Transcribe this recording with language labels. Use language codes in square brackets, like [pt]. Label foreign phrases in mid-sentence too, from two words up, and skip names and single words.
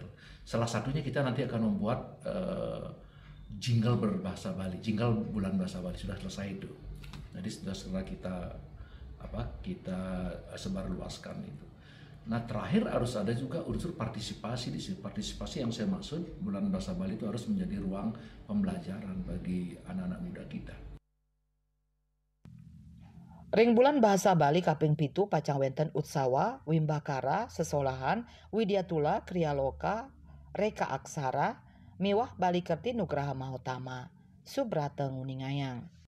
[id] Salah satunya kita nanti akan membuat jingle berbahasa Bali, jingle Bulan Bahasa Bali sudah selesai itu. Jadi setelah kita sebarluaskan itu. Nah terakhir harus ada juga unsur partisipasi di sini. Partisipasi yang saya maksud Bulan Bahasa Bali itu harus menjadi ruang pembelajaran bagi anak-anak muda kita. [ban] Ring Bulan Bahasa Bali kaping pitu pacang wenten utsawa, wimbakara, sesolahan, widyatula, krialoka, reka aksara, miwah Bali Kerti Nugraha Mahotama, Subrata nguningayang.